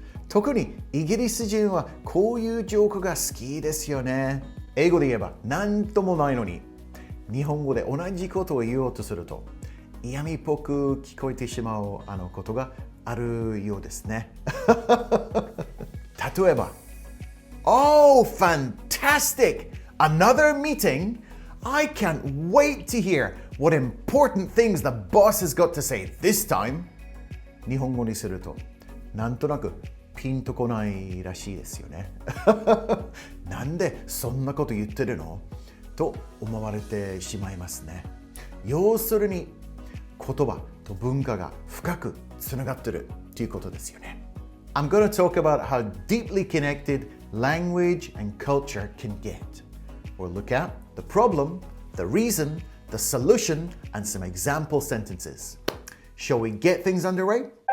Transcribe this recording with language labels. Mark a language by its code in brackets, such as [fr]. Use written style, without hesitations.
[ja] 特にイギリス人はこういうジョークが好きですよね。英語で言えば何ともないのに、日本語で同じことを言おうとすると嫌味っぽく聞こえてしまうことがあるようですね。例えば、 [en] Oh, fantastic! Another meeting? I can't wait to hear what important things the boss has got to say this time. [ja] 日本語にすると、なんとなくピンとこないらしいですよね。なんでそんなこと言ってるのと思われてしまいますね。要するに、言葉と文化が深くつながってるということですよね。 [en] I'm going to talk about how deeply connected language and culture can get. We'll look at the problem, the reason, the solution, and some example sentences. Shall we get things underway?